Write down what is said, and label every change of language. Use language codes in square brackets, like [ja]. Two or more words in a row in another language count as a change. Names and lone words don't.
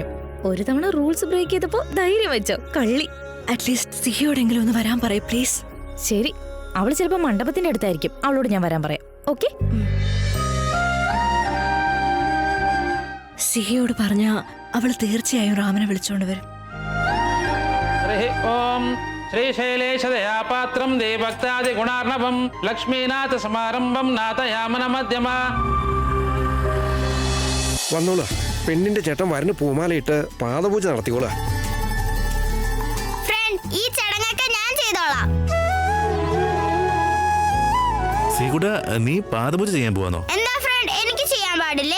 [ml] ഒരു തവണ റൂൾസ് ബ്രേക്ക് ചെയ്തപ്പോ ധൈര്യം വെച്ചോ കള്ളി. അറ്റ്ലീസ്റ്റ് സിഹിയോടെങ്കിലും ഒന്ന് വരാൻ പറയൂ പ്ലീസ്. ശരി, അവള് ചിലപ്പോ മണ്ഡപത്തിന്റെ അടുത്തായിരിക്കും. അവളോട് ഞാൻ വരാൻ പറയാം. ഓക്കെ? സിഹിയോട് പറഞ്ഞ അവൾ തീർച്ചയായും റാമിനെ വിളിച്ചോണ്ട് വരും. [sa] हरिः ओम श्रीशैलेशदयापात्रं देवभक्तादिगुणार्णवं लक्ष्मीनाथसमारम्भं नाथयामनमध्यमा. [ml] വന്നോളൂ, പെണ്ണിന്റെ ചേട്ടൻ വരന് പൂമാലയിട്ട് പാദപൂജ നടത്തിക്കോളാ. ഫ്രണ്ട്, ഈ ചടങ്ങൊക്കെ ഞാൻ ചെയ്തോളാം. സീകുട്ട, നീ പാദപൂജ ചെയ്യാൻ പോവാന്നോ? എന്താ ഫ്രണ്ട്, എനിക്ക് ചെയ്യാൻ പാടില്ലേ?